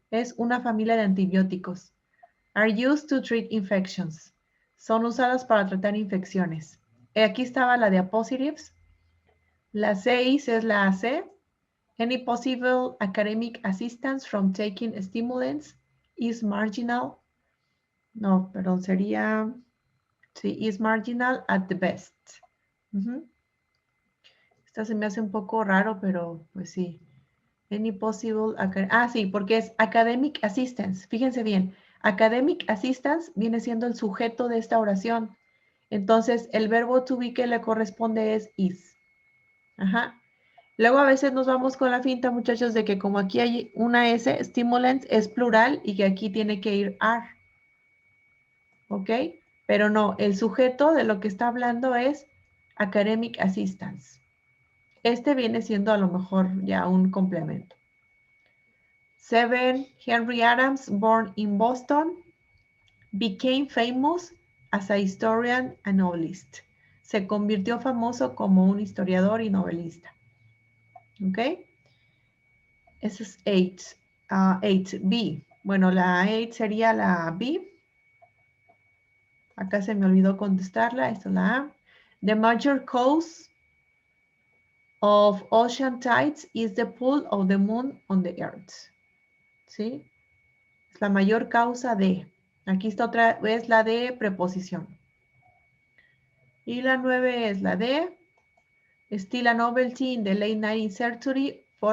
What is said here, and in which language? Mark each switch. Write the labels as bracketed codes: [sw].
[es] Es una familia de antibióticos. [en] Are used to treat infections. [es] Son usadas para tratar infecciones. Aquí estaba la de positives. La 6 es la AC. [en] Any possible academic assistance from taking stimulants is marginal. [es] No, perdón, sería, sí, [en] is marginal at the best. [es] Esta se me hace un poco raro, pero pues sí. Any possible, sí, porque es academic assistance. Fíjense bien, academic assistance viene siendo el sujeto de esta oración. Entonces, el verbo to be que le corresponde es is. Luego a veces nos vamos con la finta, muchachos, de que como aquí hay una S, stimulants es plural y que aquí tiene que ir are. ¿Ok? Pero no, el sujeto de lo que está hablando es academic assistance. Este viene siendo a lo mejor ya un complemento. 7. [en] Henry Adams, born in Boston, became famous as a historian and novelist. [es] Se convirtió famoso como un historiador y novelista. ¿Ok? Ese es 8. 8B. Bueno, la 8 sería la B. Acá se me olvidó contestarla. Esta es la A. [en] The major cause of ocean tides is the pull of the moon on the earth. [es] ¿Sí? Es la mayor causa de. Aquí está otra vez la de preposición. Y la 9 es la de [en] still a novelty in the late 19th century.